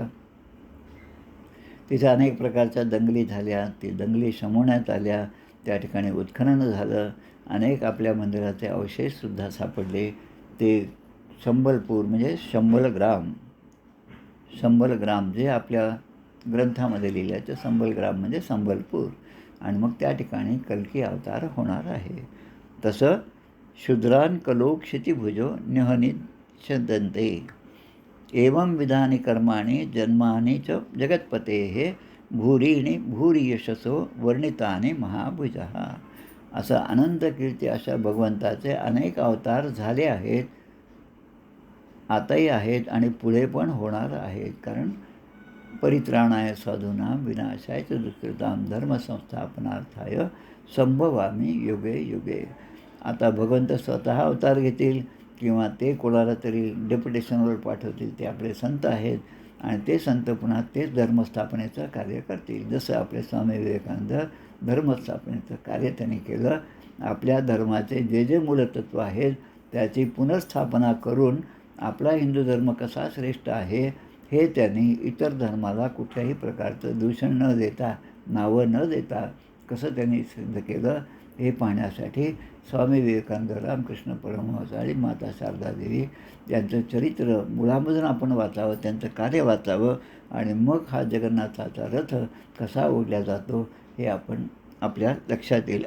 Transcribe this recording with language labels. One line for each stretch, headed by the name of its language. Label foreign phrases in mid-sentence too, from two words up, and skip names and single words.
Marathi: तिथे अनेक प्रकारच्या दंगली झाल्या, ती दंगली शमवण्यात आल्या, त्या ठिकाणी उत्खनन झालं, अनेक आपल्या मंदिराचे अवशेषसुद्धा सापडले. ते संबलपूर म्हणजे संबलग्राम जे आपल्या ग्रंथामध्ये लिहिल्याचं संबलग्राम म्हणजे संबलपूर. आणि मग त्या ठिकाणी कल्की अवतार होणार आहे.
Sanskrit: तसं शूद्रान कलो क्षितिभुजो निहनिच्छदन्ते एवं विधानी कर्माणि जन्मानि च जगत्पतेः भूरीणि भूरी यशसो वर्णितानि महाभुजः.
Marathi: असं अनंत कीर्ती अशा भगवंताचे अनेक अवतार झाले आहेत, आताही आहेत आणि पुढे पण होणार आहेत.
Sanskrit: कारण परित्राणाय साधूनां विनाशाय च दुष्कृतां धर्मसंस्थापनार्थाय संभवामि युगे युगे.
Marathi: आता भगवंत स्वतः अवतार घेतील किंवा ते कोणाला तरी डेप्युटेशनवर पाठवतील. ते आपले संत आहेत आणि ते संत पुन्हा तेच धर्मस्थापनेचं कार्य करतील. जसं आपले स्वामी विवेकानंद धर्मस्थापनेचं कार्य त्यांनी केलं. आपल्या धर्माचे जे जे मूलतत्व आहेत त्याची पुनर्स्थापना करून आपला हिंदू धर्म कसा श्रेष्ठ आहे हे त्यांनी इतर धर्माला कुठल्याही प्रकारचं दूषण न देता, नावं न देता कसं त्यांनी सिद्ध केलं हे पाहण्यासाठी स्वामी विवेकानंद, रामकृष्ण परमहंस आणि माता शारदा देवी यांचं चरित्र मुळामधून आपण वाचावं, त्यांचं कार्य वाचावं आणि मग हा जगन्नाथाचा रथ कसा ओढला जातो हे आपण आपल्या लक्षात येईल.